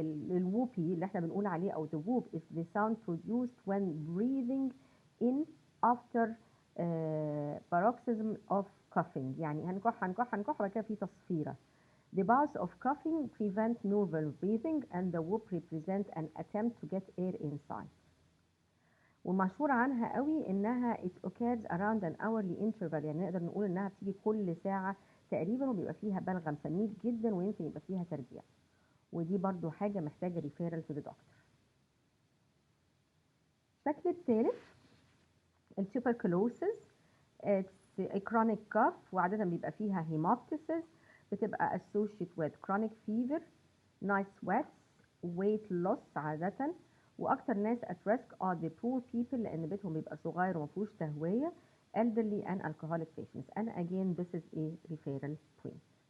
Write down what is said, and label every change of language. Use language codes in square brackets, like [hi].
[ar] الووبي اللي احنا بنقول عليه أو [en] the whoop is the sound produced when breathing in after paroxysm of coughing، [ar] يعني هنكح وبعد كده في تصفيرة. [en] The bouts of coughing prevent normal breathing and the whoop represent an attempt to get air inside. [ar] ومشهور عنها قوي انها [en] it occurs around an hourly interval، [ar] يعني نقدر نقول انها بتيجي كل ساعة تقريبا، وبيبقى فيها بلغم سميك جدا ويمكن يبقى فيها ترجيع، ودي برضو حاجة محتاجة [en] referral to the doctor. [ar] الشكل الثالث التوبركلوسيس، [en] it's a chronic cough [ar] وعادة بيبقى فيها [en] hemoptysis، بتبقى associated with chronic fever night sweats weight loss عادة، [ar] واكتر ناس [en] at risk are the poor people [ar] لان بيتهم بيبقى صغير ومفيهوش تهوية [en] elderly and alcoholic patients and again this is a referral point.